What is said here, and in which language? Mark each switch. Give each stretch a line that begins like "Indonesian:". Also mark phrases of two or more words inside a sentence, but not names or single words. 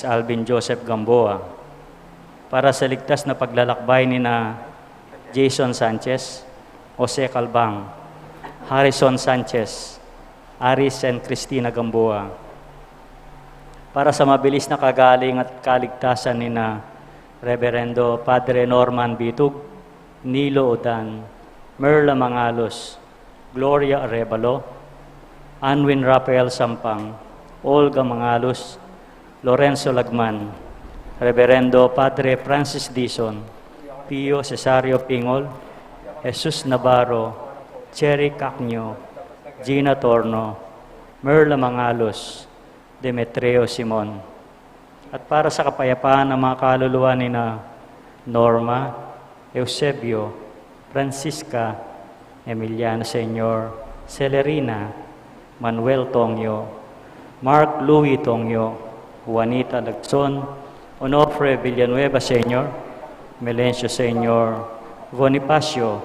Filipino: Alvin Joseph Gamboa, para sa ligtas na paglalakbay ni na Jason Sanchez, Jose Calbang, Harrison Sanchez, Aris and Cristina Gamboa, para sa mabilis na kagaling at kaligtasan ni na Reverendo Padre Norman Bitug, Nilo Odan, Merla Mangalos, Gloria Arevalo, Anwin Rafael Sampang, Olga Mangalos, Lorenzo Lagman, Reverendo Padre Francis Dizon, Pio Cesario Pingol, Jesus Navarro, Cherry Cacnio, Gina Torno, Merla Mangalos, Demetreo Simon. At para sa kapayapaan ng mga kaluluwa ni na Norma, Eusebio, Francisca, Emiliano Senyor, Celerina, Manuel Tongyo, Mark Louis Tongyo, Juanita Lagson, Onofre Villanueva Senyor, Melencio Senyor, Bonifacio,